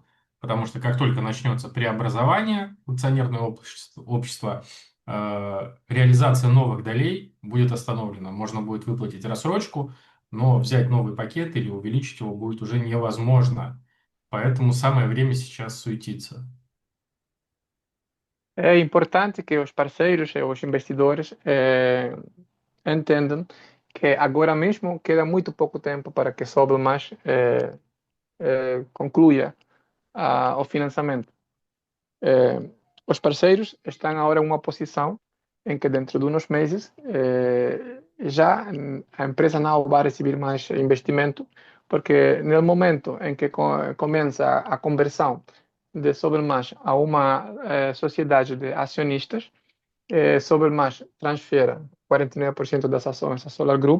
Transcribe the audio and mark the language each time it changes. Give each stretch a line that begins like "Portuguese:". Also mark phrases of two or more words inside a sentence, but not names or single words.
Russian: Потому что как только начнется преобразование акционерного общества, реализация новых долей будет остановлена. Можно будет выплатить рассрочку, но взять новый пакет или увеличить его будет уже невозможно. Поэтому самое время сейчас суетиться.
Portuguese: É importante que os parceiros e os investidores entendam que agora mesmo queda muito pouco tempo para que Sobemas conclua o financiamento. Os parceiros estão agora em uma posição em que dentro de uns meses já a empresa não vai receber mais investimento, porque no momento em que começa a conversão de Sobemas a uma sociedade de acionistas, Sobemas transfere 49% das ações à Solar Group.